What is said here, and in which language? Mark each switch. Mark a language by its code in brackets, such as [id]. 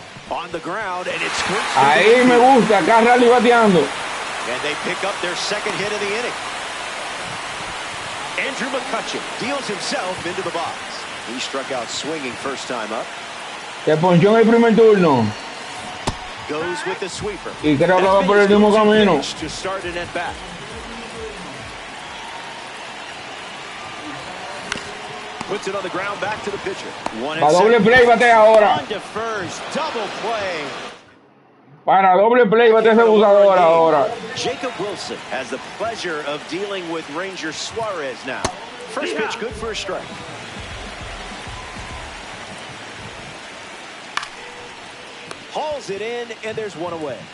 [en] On the ground, and it squirts. [es] Ahí me gusta, acá rally bateando. [en] And they pick up their second hit of the inning. Andrew McCutcheon deals himself into the box. He struck out swinging first time up. [es] Se ponchó en el primer turno. [en] Goes with the sweeper. [es] Y creo que va por el mismo camino. [en] To start an at bat. Puts it on the ground back to the pitcher. [es] Para doble play batea ahora. [en] On to first, double play. [es] Para doble play batea ese abusador ahora. [en] Jacob Wilson has the pleasure of dealing with Ranger Suarez now. First pitch good for a strike. Hauls it in, and there's one away.